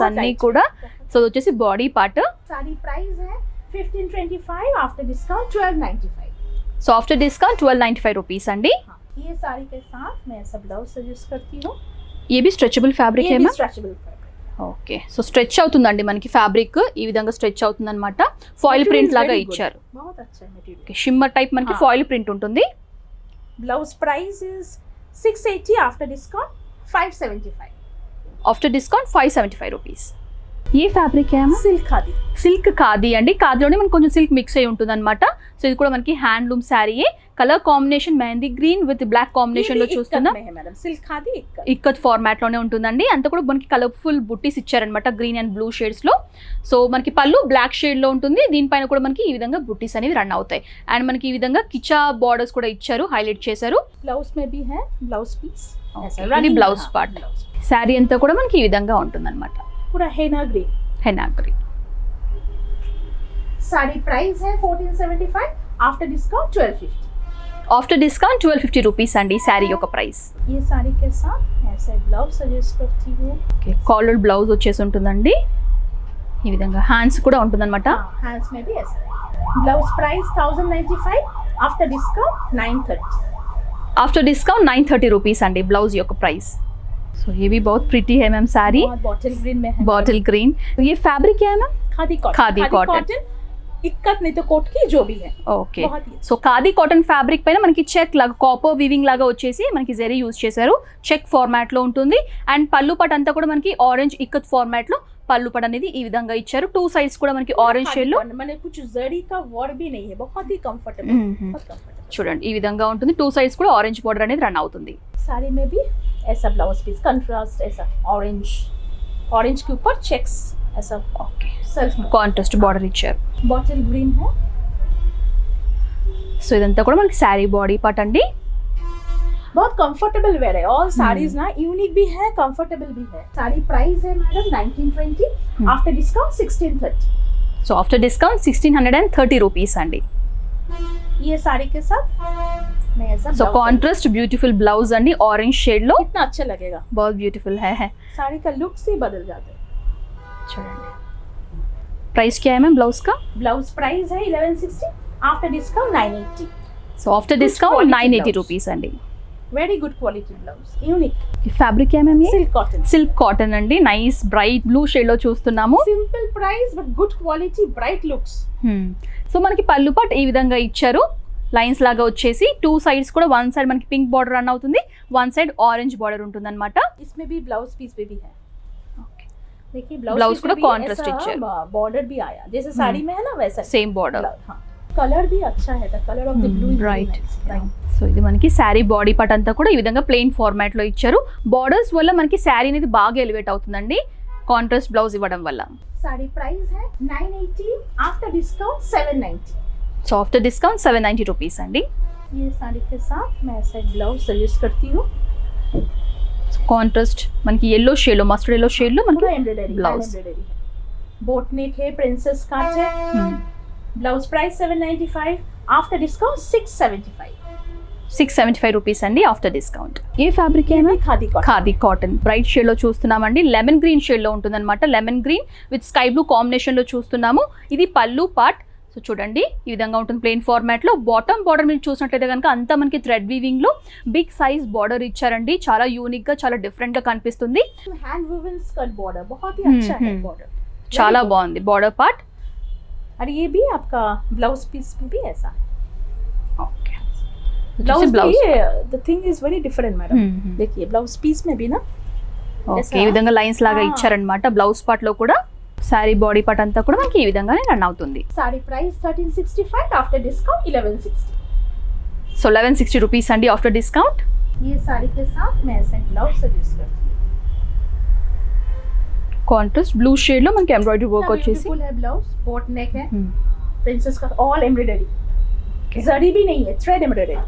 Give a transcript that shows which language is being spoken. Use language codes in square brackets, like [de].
[hi] बहुत [te] అన్ని [en] light. [te] కూడా. సో ఇది వచ్చేసి బాడీ పార్ట్. [hi] साड़ी प्राइस है 1525, after discount 1295. [te] So after discount 1295 rupees అండి. [hi] हाँ, ये साड़ी के साथ मैं ऐसा ब्लाउज सजेस्ट करती हूँ. ये भी स्ट्रेचబుల్ ఫ్యాబ్రిక్ ये [te] ఏమా? [hi] भी stretchable fabric. [te] Okay, so stretch అవుతుందండి మనకి ఫ్యాబ్రిక్ ఈ విధంగా స్ట్రెచ్ అవుతుంది అనమాట. ఫాయిల్ ప్రింట్ లాగా ఇచ్చారు. [hi] बहुत अच्छा है मटेरियल. [te] ఓకే, షిమ్మర్ టైప్ మనకి [hi] हाँ. [te] ఫాయిల్ ప్రింట్ ఉంటుంది. [hi] Blouse price is 680, after discount 575. [te] After discount 575 rupees. ఏ fabric ఏమా? [hi] सिल्क खादी. [te] సిల్క్ ఖాదీ అండి. ఖాదీలోనే మనకి కొంచెం సిల్క్ మిక్స్ అయి ఉంటుంది అనమాట. సో ఇది కూడా మనకి handloom శారీయే. Colour combination mehndi green with black combination లో చూస్తున్నా. [hi] Madam silk khadi ikat. [te] Ikat format లోనే ఉంటుందండి. అంతా కూడా మనకి కలర్ఫుల్ బుట్టీస్ ఇచ్చారనమాట గ్రీన్ అండ్ బ్లూ షేడ్స్ లో. సో మనకి పళ్ళు బ్లాక్ షేడ్ లో ఉంటుంది. దీనిపైన కూడా మనకి ఈ విధంగా బుట్టీస్ అనేవి రన్ అవుతాయి. అండ్ మనకి ఈ విధంగా కిచా బార్డర్స్ కూడా ఇచ్చారు, హైలైట్ చేశారు. [hi] ब्लाउज में भी है ब्लाउज पीस. [te] ఇది బ్లౌజ్ పార్ట్. శారీ అంతా కూడా మనకి ఈ విధంగా ఉంటుంది అనమాట. [hi] पूरा हेना green. [te] Henna green. [hi] Sari price है 1475, after discount 1250. [te] After discount 1250 rupees అండి శారీ యొక్క ప్రైస్. [hi] ये साड़ी के साथ ऐसा ब्लाउज सजेस्ट करती हूँ. [te] ఓకే, కాలర్డ్ బ్లౌజ్ వచ్చేసి ఉంటుందండి. ఈ విధంగా హ్యాండ్స్ కూడా ఉంటుందన్నమాట. [hi] हैंड्स में भी ऐसा है. Blouse price 1095, after discount 930. [te] After discount 930 rupees అండి బ్లౌజ్ యొక్క ప్రైస్. [hi] సో ये भी बहुत प्रिटी है मैम साड़ी. बॉटल ग्रीन में है. Bottle green. ये फैब्रिक क्या है ma'am? Khadi cotton. Khadi cotton. Ikat नहीं तो कोट की जो भी है. [te] ఓకే, [hi] बहुत ही [te] సో ఖాదీ కాటన్ ఫ్యాబ్రిక్ పైన మనకి చెక్ లాగా కాపర్ వీవింగ్ లాగా వచ్చేసి మనకి జరీ యూజ్ చేశారు. చెక్ ఫార్మాట్ లో ఉంటుంది. అండ్ పళ్ళు పట్ అంతా కూడా మనకి ఆరెంజ్ ఇక్కత్ ఫార్మాట్ లో పళ్ళు పట్ అనేది ఈ విధంగా ఇచ్చారు. టూ సైడ్స్ కూడా మనకి ఆరెంజ్ షేడ్ లో. [hi] मैंने कुछ जरी का वर्क भी नहीं है, बहुत ही कंफर्टेबल. बहुत कंफर्टेबल. [te] చూడండి ఈ విధంగా ఉంటుంది. టూ సైడ్స్ కూడా ఆరెంజ్ బార్డర్ అనేది రన్ అవుతుంది. [hi] साड़ी में भी ऐसा ब्लाउज पीस कंट्रास्ट, ऐसा ऑरेंज के ऊपर चेक्स, ऐसा [te] ఓకే, [hi] सेल्फ [te] కాంట్రాస్ట్ బార్డర్ ఇచ్చారు. [hi] बॉटल ग्रीन है. [te] సో ఇదంతా కూడా మనకి శారీ బాడీ పార్ట్ అండి. [hi] बहुत कंफर्टेबल वेयर है. ऑल साड़ीज ना यूनिक भी है, कंफर्टेबल भी है. साड़ी प्राइस है madam 1920, after discount 1630. [te] So after discount 1630 rupees అండి. [hi] ये साड़ी के साथ मैं ऐसा [te] so [en] blouse [te] contrast beautiful blouse అండి ఆరెంజ్ షేడ్ లో. [hi] कितना अच्छा लगेगा. बहुत ब्यूटीफुल है. साड़ी का लुक से बदल जाता है. [te] చూడండి ప్రైస్ [hi] क्या है मैम ब्लाउज का? ब्लाउज प्राइस है 1160, after discount 980. [te] So after discount [en] quality 980 blouse. [te] Rupees అండి. [hi] Very good quality blouse, unique. Fabric क्या है मैम? ये सिल्क कॉटन. [te] సిల్క్ కాటన్ అండి. నైస్ బ్రైట్ బ్లూ షేడ్ లో చూస్తున్నాము. [hi] Simple price but good quality, bright looks. [te] So మనకి పళ్ళు pot ఈ విధంగా ఇచ్చారు. లైన్స్ లాగా వచ్చేసి టూ సైడ్స్ కూడా వన్ సైడ్ మనకి పింక్ బార్డర్ రన్ అవుతుంది, వన్ సైడ్ ఆరెంజ్ బార్డర్ ఉంటుంది అనమాట. [hi] इसमें भी ब्लाउज पीस पे भी है. देखिए [en] Blouse [hi] ब्लाउज पूरा contrast है. बॉर्डर भी आया जैसे साड़ी में है ना वैसा. [te] Same border. [hi] हाँ, कलर भी अच्छा है. [en] the colour of the blue is [te] right. So ఇది మనకి శారీ బాడీ పార్ట్ అంతా కూడా ఈ విధంగా ప్లెయిన్ ఫార్మాట్ లో ఇచ్చారు. బార్డర్స్ వల్ల మనకి శారీ అనేది బాగా ఎలివేట్ అవుతుందండి కాంట్రాస్ట్ బ్లౌజ్ ఇవ్వడం వల్ల. [hi] साड़ी प्राइस है 980, after discount 790. [te] So after discount 790 rupees అండి. [hi] ये साड़ी के साथ मैं ऐसा ब्लाउज सजेस्ट करती हूँ. [te] కాంట్రాస్ట్ మనకి ఎల్లో షేడ్ లో, మస్టర్డ్ ఎల్లో షేడ్ లో మనకి [hi] एम्ब्रॉयडरी ब्लाउज. बोट नेक है, प्रिंसेस काट है. Blouse price 795, after discount 675. [te] 675 rupees అండి ఆఫ్టర్ డిస్కౌంట్. ఏ ఫ్యాబ్రిక్ [hi] ये [te] ఏమో [hi] भी khadi cotton. [te] Khadi cotton bright shade లో చూస్తున్నామండి. లెమన్ గ్రీన్ షేడ్ లో ఉంటుందన్నమాట. Lemon green with sky blue combination లో చూస్తున్నాము. ఇది పళ్ళు పార్ట్. సో చూడండి ఈ విధంగా ఉంటుంది ప్లెయిన్ ఫార్మాట్ లో. బాటమ్ బార్డర్ మీరు చూసినట్లయితే కనుక అంతా మనకి థ్రెడ్ వీవింగ్ లో బిగ్ సైజ్ బార్డర్ ఇచ్చారండి. చాలా యూనిక్ గా చాలా డిఫరెంట్ గా కనిపిస్తుంది. [hi] हैंड वुवन स्कर्ट बॉर्डर बहुत ही अच्छा है बॉर्डर. [te] చాలా బాగుంది బార్డర్ పార్ట్. [hi] और ये भी आपका ब्लाउज पीस में भी ऐसा है. [te] Okay [hi] blouse blouse [en] The thing is very different madam. [hi] देखिए ब्लाउज पीस में भी ना [te] ఓకే ఈ విధంగా లైన్స్ లాగా ఇచ్చారనమాట. బ్లౌజ్ పార్ట్ లో కూడా సారీ బాడీ పార్ట్ అంతా కూడా మనకి ఈ విధంగానే రన్ అవుతుంది. [hi] Sari price 1365, after discount 1160. [te] So 1160 rupees అండి ఆఫ్టర్ డిస్కౌంట్. [hi] ये साड़ी के साथ मैं ऐसा ब्लाउज सजेस्ट करती हूँ. [te] కాంట్రాస్ట్ బ్లూ షేడ్ లో మనకి ఎంబ్రాయిడరీ వర్క్ వచ్చేసి [hi] ब्यूटीफुल है ब्लाउज. बोट नेक है, प्रिंसेस का ऑल एम्ब्रॉयडरी. जरी भी नहीं है, थ्रेड एम्ब्रॉयडरी.